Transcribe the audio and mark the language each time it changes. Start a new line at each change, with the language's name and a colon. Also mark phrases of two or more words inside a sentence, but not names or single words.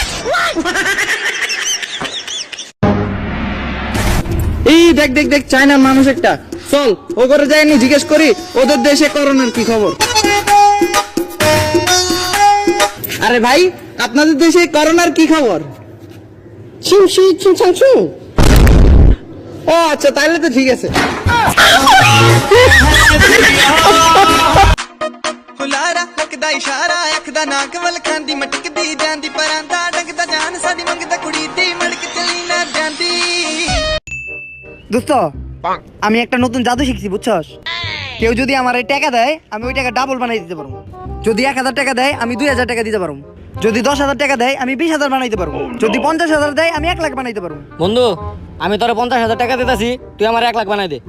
Bangla: এই দেখ দেখ দেখ, চায়নার মানুষ একটা। চল ও করে যায়নি, জিজ্ঞেস করি ওদের দেশে করোনার কি খবর। আরে ভাই, আপনাদের দেশে করোনার কি খবর? ও আচ্ছা, তাহলে তো ঠিক আছে।
Punjabi: ਹੁਲਾਰਾ ਲੱਗਦਾ ਇਸ਼ਾਰਾ ਅੱਖਦਾ ਨਾਕ ਵੱਲ ਖਾਂਦੀ ਮਟਕਦੀ ਜਾਂਦੀ ਪਰਾਂਦਾ ਡੰਗਦਾ ਜਾਨ ਸਾਡੀ ਮੰਗਦਾ ਕੁੜੀ ਦੀ ਮੜਕ ਚਲੀ ਨਾ ਜਾਂਦੀ।
Bangla: দোস্ত, আমি একটা নতুন জাদু শিখছি, বুঝছস? কেউ যদি আমার এই টাকা দেয়, আমি ওই টাকা ডাবল বানাই দিতে পারবো। যদি 1000 টাকা দেয়, আমি 2000 টাকা দিতে পারবো। যদি 10,000 টাকা দেয়, আমি 20,000 বানাইতে পারবো। যদি 50,000 দেয়, আমি 1 লাখ বানাইতে পারবো। বন্ধু, আমি তোরে 50,000 টাকা দিতেছি, তুই আমার 1 লাখ বানাই দে।